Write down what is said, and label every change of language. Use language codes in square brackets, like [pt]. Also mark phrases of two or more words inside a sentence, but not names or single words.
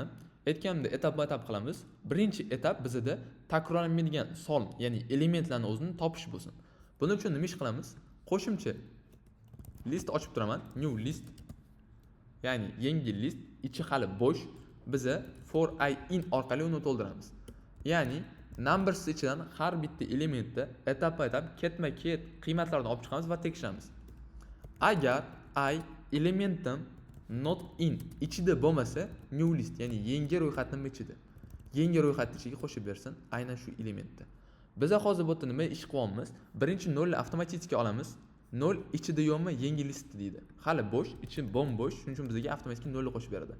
[uz] Aytganimda etap-etap qilamiz. Birinchi etap bizda takrorlanmaydigan son, ya'ni elementlarni o'zini topish bo'lsin. Buning uchun nima ish qilamiz? Qo'shimcha list ochib turaman, [en] new list. [uz] Ya'ni yangi list, ichi hali bo'sh. Biza [en] for I in [uz] orqali uni to'ldiramiz. Ya'ni numbers ichidan har bitta elementni etap-etap ketma-ket qiymatlarni olib chiqamiz va tekshiramiz. Agar I elementim [en] not in [uz] ichida bo'lmasa, [en] new list, [uz] ya'ni yangi ro'yxatning ichida. Yangi ro'yxat ichiga qo'shib bersin aynan shu elementni. Biz hozir bu yerda nima ish qilyapmiz? Birinchi 0 ni avtomatik olamiz. 0 ichida yo'qmi yangi list deydi. Hali bo'sh, ichi bo'sh, shuning uchun bizga avtomatik 0 ni qo'shib beradi.